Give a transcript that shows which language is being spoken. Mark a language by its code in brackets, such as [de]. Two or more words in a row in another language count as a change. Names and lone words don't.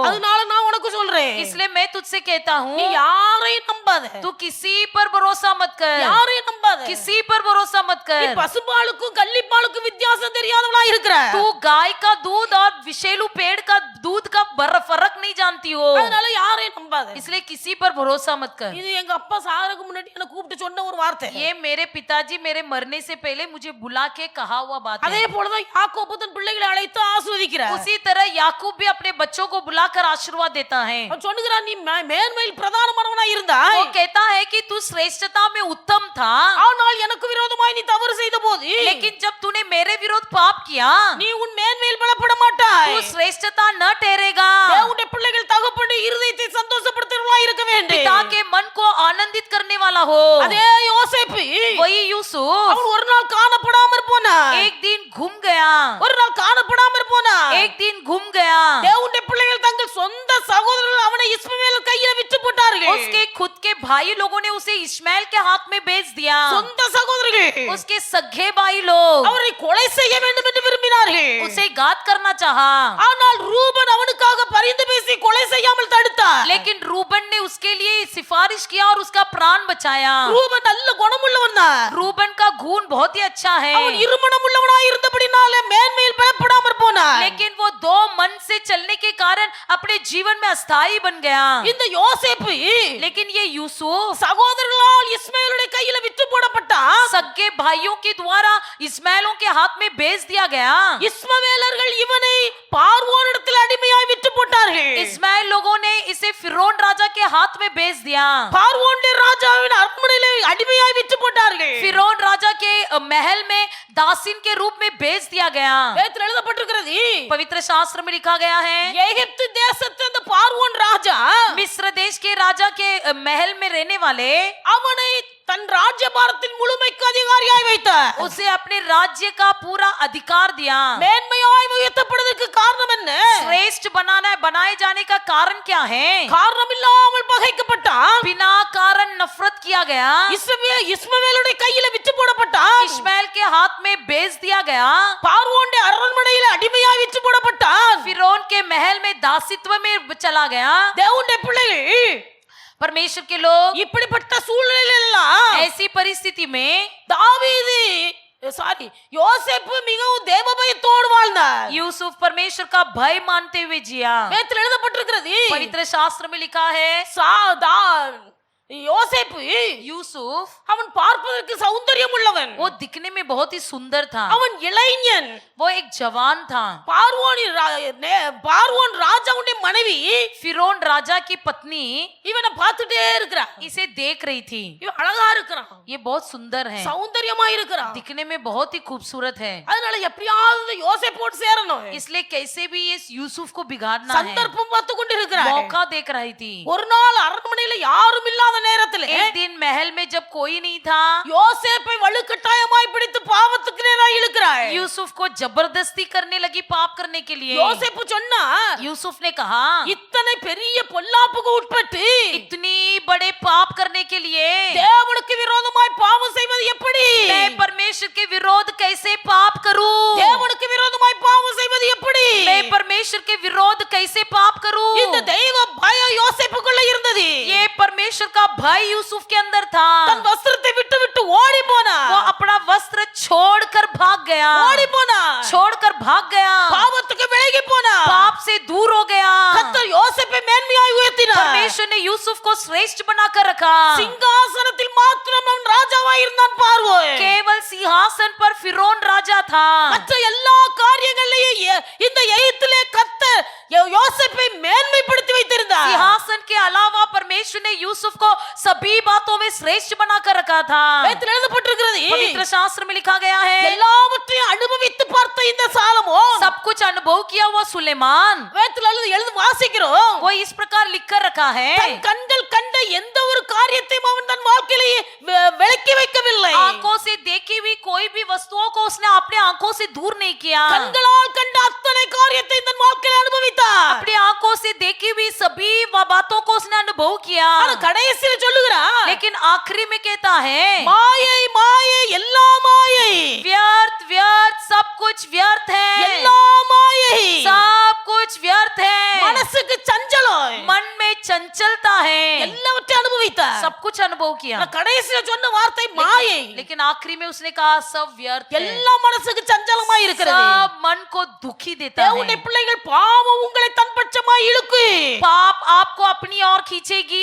[ta] அதனால நான் உனக்கு சொல்றேன், [hi] इसलिए मैं तुझसे कहता हूँ, [ta] நீ யாரையும் நம்பாத. [hi] तू किसी पर भरोसा मत कर, [ta] யாரையும் நம்பாத. [hi] किसी पर भरोसा मत [ta] நீ [hi] कर। [ta] பசுபாலுக்கும் கள்ளிப்பாலுக்கும் வித்தியாசம் தெரியாதவளா இருக்கிற. [hi] तू गाय का दूध और विषैलू पेड़ का दूध का फर्क नहीं जानती हो, [ta] அதனால யாரையும் நம்பாத. [hi] इसलिए किसी पर भरोसा मत कर। [ta] இது எங்க அப்பா சாகறதுக்கு முன்னாடி என்ன கூப்பிட்டு சொன்ன ஒரு வார்த்தை. [hi] ये मेरे पिताजी मेरे मरने से पहले मुझे बुला के कहा हुआ बात [ta] அதே [hi] है। [ta] போலதான் யாக்கோபு தன் பிள்ளைகளை அழைத்து ஆசீர்வதிக்கிறார். [hi] उसी तरह याकूब भी अपने बच्चों को बुलाकर आशीर्वाद देता है। [ta] அவன் சொல்லுகிறான், நீ மேன்மையில் பிரதானமானவனா இருந்தாய், [hi] वो कहता है कि तू श्रेष्ठता में उत्तम था, [ta] ஆனால் எனக்கு விரோதமாய் நீ தவறு செய்த போது, [hi] लेकिन जब तूने मेरे विरोध पाप किया, [ta] நீ உன் மேன்மையில் பலப்பட மாட்டாய். [hi] तू श्रेष्ठता न ठहरेगा। [ta] தேவனுடைய பிள்ளைகள் தகப்பனுடைய இருதயத்தை சந்தோஷப்படுத்துறவங்களா இருக்க வேண்டும். [hi] पिता माँ के मन को आनंदित करने वाला हो। [ta] அதே யோசேப்பு [hi] वही यूसुफ [ta] அவன் ஒரு நாள் காணப்படாம போனா, [hi] एक दिन घूम गया, [ta] ஒரு நாள் காணப்படாம போனா. [hi] एक दिन घूम गया। [ta] தேவனுடைய பிள்ளைகள் தங்கள் சொந்த சகோதரர்கள் அவனை இஸ்மவேல் கையில விற்று போட்டார்கள். [hi] उसके खुद के भाई लोगों ने उसे इश्माएल के हाथ में बेच दिया। [ta] சொந்த சகோதரர்கள் [hi] उसके सगे भाई लोग [ta] அவரை கொலை செய்ய வேண்டும் என்று விரும்பினார்கள். [hi] उसे घात करना चाहा, [ta] ஆனால் ரூபன் அவனுக்காக பரிந்து பேசி கொலை செய்யாமல் தடுத்தார். [hi] लेकिन रूबन ने उसके लिए सिफारिश किया और उसका प्राण बचाया। [ta] ரூபன் நல்ல குணமுள்ளவன் தான். [hi] रूबन का गुण बहुत ही अच्छा है, [ta] அவன் இருமனம் உள்ளவனாய் இருந்தபடினாலே மேன்மையில் பயப்படாமற் போனான். [hi] लेकिन वो दो मन से चलने के कारण अपने जीवन में अस्थायी बन गया। [ta] இந்த யோசேப்பு [hi] लेकिन ये यूसुफ [ta] சகோதரர்களால் இஸ்மவேலுடைய கையில விற்று போடப்பட்டான். [hi] सगे भाइयों के द्वारा इस्माइलों के हाथ में बेच दिया गया। [ta] இஸ்மவேலர்கள் இவனை பார்வோனிடத்தில் அடிமையாய் விற்று போட்டார்கள். [hi] इस्माइल लोगों ने इसे फिरौन राजा के हाथ में बेच दिया। [ta] பார்வோனுடைய ராஜாவின் அரண்மனையிலே அடிமையாய் விற்று போட்டார்கள். [hi] फिरौन राजा के महल में दासीन के रूप में बेच दिया गया। [ta] வேதத்தில் எழுதப்பட்டிருக்கிறது, [hi] पवित्र शास्त्र में लिखा गया है, [ta] எகிப்து தேசத்து அந்த பார்வோன் ராஜா [hi] मिस्र देश के राजा के महल में रहने वाले [ta] அவனை தன் ராஜ்யபாரத்தின் முழுமைக்கு அதிகாரியாய் வைத்தார். [hi] उसे अपने राज्य का पूरा अधिकार दिया। [ta] மேன்மையாய் உயர்த்தப்படுவதற்கு காரணம் என்ன? [hi] श्रेष्ठ बनाए जाने का कारण क्या है? [ta] காரணம் இல்லாமல் பகைக்கப்பட்டான். [hi] बिना कारण नफरत किया गया, [ta] இஸ்மவேலுடைய கையில விற்று போடப்பட்டான். [hi] इश्माएल के हाथ में बेच दिया गया, [ta] பார்வோனுடைய அரண்மனையில அடிமையாய் விற்று போடப்பட்டான். [hi] फिरौन के महल में दासित्व में चला गया। [ta] தேவனுடைய பிள்ளைகள் [hi] परमेश्वर के लोग [ta] இப்படிப்பட்ட சூழ்நிலையில எல்லாம் [hi] ऐसी परिस्थिति में [ta] யோசேப்பு மிகவும் தேவபயத்தோடு வாழ்ந்தார். [hi] यूसुफ परमेश्वर का भय मानते हुए जिया। [ta] வேதத்தில் எழுதப்பட்டிருக்கிறது, [hi] पवित्र शास्त्र में लिखा है, [ta] யோசேப்பு [hi] यूसुफ [ta] அவன் பார்ப்பதற்கு சௌந்தரியம் உள்ளவன். [hi] वो दिखने में बहुत ही सुंदर था, [ta] அவன் இளைஞன். [hi] वो एक जवान था। [ta] பார்வோன் ராஜாவுடைய மனைவி [hi] फिरौन राजा की पत्नी [ta] இவனை பார்த்துட்டே இருக்கிறான். [hi] इसे देख रही थी। [ta] இவன் அழகா இருக்கிறான், [hi] ये बहुत सुंदर है, [ta] சௌந்தரியமா இருக்கிறான். [hi] दिखने में बहुत ही खूबसूरत है, [ta] அதனால எப்படியாவது யோசேப்போடு சேரணும். [hi] इसलिए कैसे भी इस यूसुफ को बिगाड़ना है, [ta] சந்தர்ப்பம் பார்த்து கொண்டிருக்கிறார். [hi] मौका देख रही थी। [ta] ஒரு நாள் அரண்மனையில யாரும் இல்லாத நேரத்தில் [hi] एक दिन महल में जब कोई नहीं था, [ta] யோசேப்பை வலுக்கட்டாயமாய் பிடித்து பாவத்துக்கு நேராக இழுக்கிறார். [hi] यूसुफ को जबरदस्ती करने लगी पाप करने के लिए। [ta] யோசேப்பு சொன்னா, [hi] यूसुफ ने कहा, [ta] இத்தனை பெரிய பொல்லாப்புக்கு உட்பட்டு [hi] इतनी बड़े पाप करने के लिए [ta] தேவனுக்கு விரோதமாய் பாவம் செய்வது எப்படி? [hi] मैं परमेश्वर के विरोध कैसे पाप करूं? [ta] தேவனுக்கு விரோதமாய் பாவம் செய்வது எப்படி? [hi] मैं परमेश्वर के विरोध कैसे पाप करूं? [ta] இந்த தெய்வ பயம் யோசேப்புக்குள்ள இருந்தது. [hi] ये परमेश्वर का भय यूसुफ के अंदर था। [ta] தன் வஸ்திரத்தை விட்டு விட்டு ஓடி போனா. [hi] वो अपना वस्त्र छोड़कर भाग गया, [ta] ஓடி போனா. [hi] छोड़कर भाग गया, [ta] பாவத்துக்கு விலகி போனா. [hi] पाप से दूर हो गया। [ta] கர்த்தர் யோசேப்பை மேன்மையாய் உயர்த்தினார். [hi] परमेश्वर ने यूसुफ को श्रेष्ठ बनाकर रखा। [ta] சிங்காசனத்தில் மாத்திரம் அவன் ராஜாவாய் இருந்தான் பார்வோன். [hi] केवल सिंहासन पर फिरौन राजा था। [ta] மற்ற எல்லா காரியங்களையும் இந்த எகிப்திலே கர்த்தர் யோசேப்பை மேன்மைப்படுத்தி வைத்திருந்தார். [hi] सिंहासन के अलावा परमेश्वर ने यूसुफ को सभी बातों में श्रेष्ठ बनाकर रखा था। [ta] வேதத்தில் எழுதப்பட்டிருக்கிறது, [hi] पवित्र शास्त्र में लिखा गया है, [ta] எல்லாவற்றையும் அனுபவித்து பார்த்த இந்த சாலமோன், [hi] सब कुछ अनुभव किया हुआ सुलेमान, [ta] வேதத்தில் எழுதி வாசிக்கிறோம், [hi] वो इस प्रकार लिखकर रखा है, [ta] தன் கண்கள் கண்ட எந்த ஒரு காரியத்தையும் அவன் தன் வாழ்க்கையிலே விலக்கி வைக்கவில்லை. [hi] आंखों से देखी हुई कोई भी वस्तुओं को उसने अपने आंखों से दूर नहीं किया। [ta] கண்களால் கண்ட அத்தனை காரியத்தை தன் வாழ்க்கையில் அனுபவித்தார். [hi] अपनी आंखों से देखी हुई सभी बातों को उसने अनुभव किया। [ta] ஆனா கடைசியில் சொல்லுகிறார், [hi] लेकिन आखिरी में कहता है, [ta] மாயை மாயை எல்லா மாயை, [hi] व्यर्थ व्यर्थ सब कुछ व्यर्थ है, [ta] எல்லா மாயை, [hi] सब कुछ व्यर्थ है, [ta] மனசுக்கு சஞ்சலம், [hi] मन में चंचलता है, [ta] எல்லாவற்றையும் அனுபவித்தார். [hi] सब कुछ अनुभव किया। [ta] ஆனா கடைசியில் சொன்ன வார்த்தை மாயை. [hi] लेकिन आखिरी में उसने कहा सब व्यर्थ है, [ta] எல்லா மனசுக்கு சஞ்சலமா இருக்கிறது. [hi] सब मन को दुखी देता [ta] தேவனுடைய [hi] है। [ta] பிள்ளைகள் பாவம் உங்களை தன் பட்சமாய் இழுக்கு. [hi] पाप आपको अपनी ओर खींचेगी।